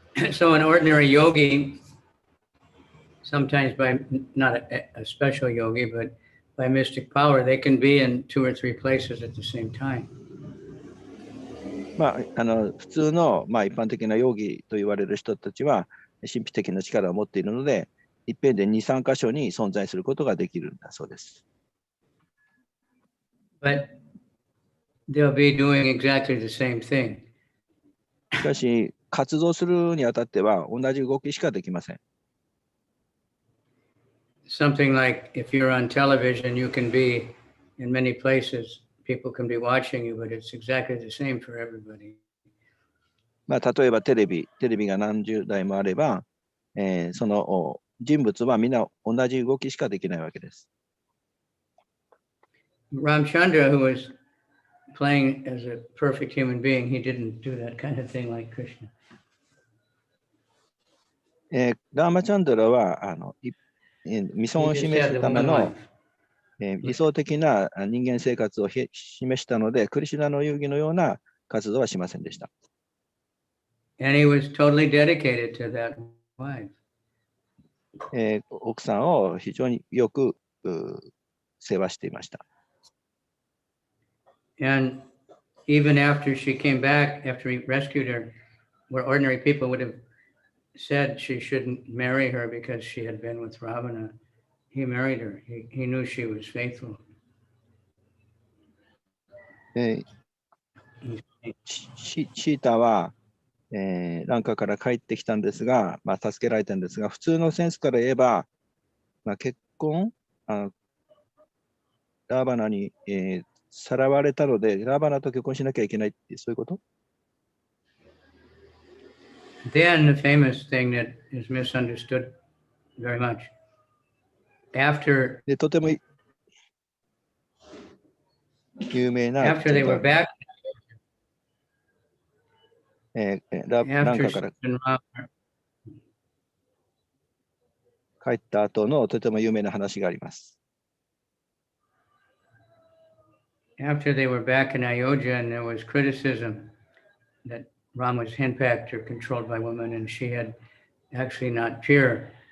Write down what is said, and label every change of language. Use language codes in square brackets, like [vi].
[en] So an ordinary yogi, sometimes by not a special yogi, but by mystic power, they can be in 2 or 3 places at the same time. [ja] 普通の、一般的なヨギと言われる人たちは神秘的な力を持っているので、一遍で2、3箇所に存在することができるんだそうです。 [en] But they'll be doing exactly the same thing. [ja] しかし、活動するにあたっては同じ動きしかできません。 [en] Something like if you're on television, you can be in many places. People can be watching you, but it's exactly the same for everybody. [ja] 例えばテレビが何十台もあれば、その人物はみんな同じ動きしかできないわけです。 [en] Ramchandra, who was playing as a perfect human being, he didn't do that kind of thing like Krishna. [ja] ラーマチャンドラは見本を示すための理想的な人間生活を示したので、クリシュナの遊戯のような活動はしませんでした。 [en] And he was totally dedicated to that wife. [ja] 奥さんを非常によく世話していました。 [en] And even after she came back, after he rescued her, where ordinary people would have said she shouldn't marry her because she had been with Ravana, he married her. He knew she was faithful. [ja] シータは、ランカから帰ってきたんですが、助けられたんですが、普通のセンスから言えば、結婚、ラーバナに、さらわれたので、ラーバナと結婚しなきゃいけないって、そういうこと？ [en] Then the famous thing that is misunderstood very much. After [ja] でとても有名な [en] after they were back, [ja] ランカから帰った後のとても有名な話があります。 [en] After they were back in Ayodhya, and there was criticism that Ram was henpecked or controlled by women, and she had actually not pure.